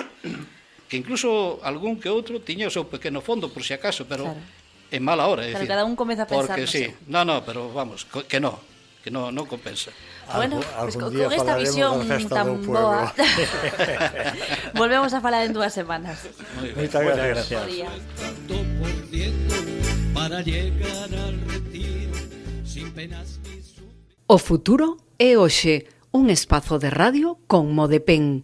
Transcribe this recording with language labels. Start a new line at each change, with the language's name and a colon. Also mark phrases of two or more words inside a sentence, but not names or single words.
Galician: Que incluso algún que outro tiña o seu pequeno fondo, por si acaso, pero Claro. en mala hora. Pero cada un comeza a pensar porque no sí, seu.
Spanish: no, pero vamos,
Galician: que non compensa.
Spanish: Bueno, pues
Galician: Algún con día esta falaremos visión da festa tan do pueblo. boa volvemos a falar en 2 semanas. Moi ben. Moitas gracias. Bo día.
Spanish: tanto por ciento para llegar al retiro sin penas ni sufrimientos.
Galician: O futuro é hoxe, un espazo de radio con Modepen.